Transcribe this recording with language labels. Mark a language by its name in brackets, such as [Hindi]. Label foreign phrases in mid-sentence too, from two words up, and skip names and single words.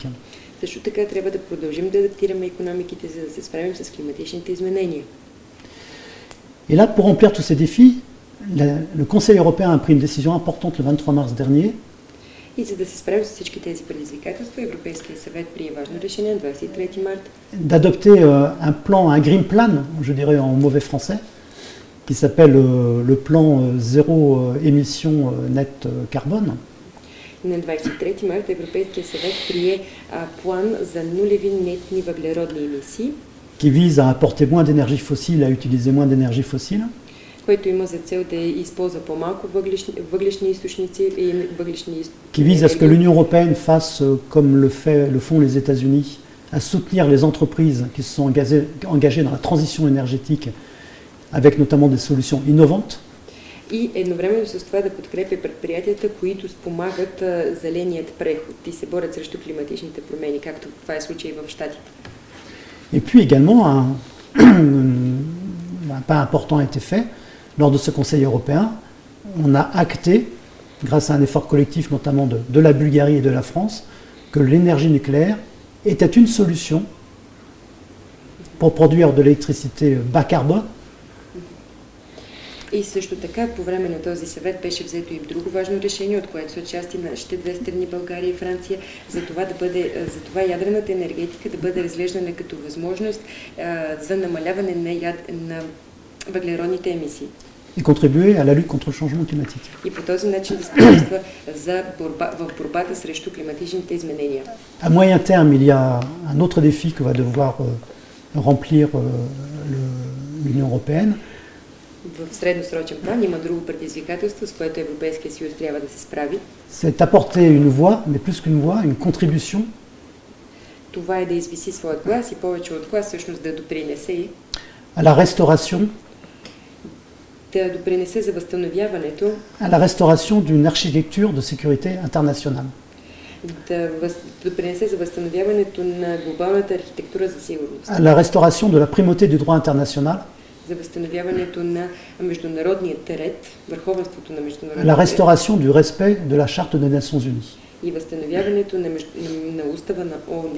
[Bulgarian] Също така трябва да продължим да адаптираме икономиките, за да се справим с климатичните изменения. [French] Et là, pour remplir tous ces défis, le Conseil européen a pris une décision importante le 23 mars dernier. [Bulgarian] И за да се справим с всички тези предизвикателства, Европейския съвет прие важно решение на 23 марта [French] D'adopter un plan, un [English] green plan, [French] je dirais en mauvais français, qui s'appelle le plan zéro émission net carbone. [Bulgarian] На 23 марта Европейския съвет прие план за нулеви нетни въглеродни емисии, [French] Qui vise à apporter moins d'énergie fossile, à utiliser moins d'énergie fossile, [Bulgarian] който има за цел да използва по-малко въглищни източници и въглищни [French] qui vise à ce que l'Union européenne fasse comme le font les États-Unis, à soutenir les entreprises qui se sont engagées dans la transition énergétique, avec notamment des solutions innovantes. [Bulgarian] И едновременно с това да подкрепя предприятията, които спомагат зеленият преход и се борят срещу климатичните промени, както това е случай в Щатите. [French] Et puis également, un pas important a été fait. Lors de ce Conseil européen, on a acté, grâce à un effort collectif notamment de la Bulgarie et de la France, que l'énergie nucléaire était une solution pour produire de l'électricité bas carbone. [Bulgarian] И също така, по време на този съвет беше взето и друго важно решение, от което са части нашите две страни, България и Франция, за това ядрената енергетика да бъде разглеждана като възможност за намаляване на въглеродните емисии. [French] Et contribuer à la lutte contre le changement climatique. [Bulgarian] И по този начин да способства в борбата срещу климатичните изменения. [French] À moyen terme, il y a un autre défi que va devoir remplir l'Union européenne. [Bulgarian] В средносрочен план има друго предизвикателство, с което Европейския съюз трябва да се справи. [French] C'est apporter une voix, mais plus qu'une voix, une contribution [Bulgarian] Това е да извиси своят глас и повече от глас, всъщност да допринесе [French] à la restauration, [Bulgarian] за възстановяването, [French] à la restauration d'une architecture de sécurité internationale. [Bulgarian] да допринесе за възстановяването на глобалната архитектура за сигурност, [French] À la restauration de la primauté du droit international, [Bulgarian] за възстановяването на международния ред, върховенството на [French] à la [Bulgarian] международния ред [French] restauration du respect de la Charte des Nations Unies. [Bulgarian] и възстановяването на устава на ООН.